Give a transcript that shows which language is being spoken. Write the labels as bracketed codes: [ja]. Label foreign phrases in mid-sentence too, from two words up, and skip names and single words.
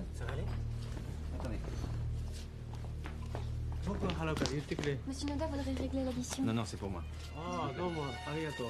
[fr] Ça va aller? Attendez. [ja] 僕が払うから言ってくれ。 [fr] Monsieur Noda voudrait régler l'addition. Non, non, c'est pour moi. [ja] ああ、どうもありがとう。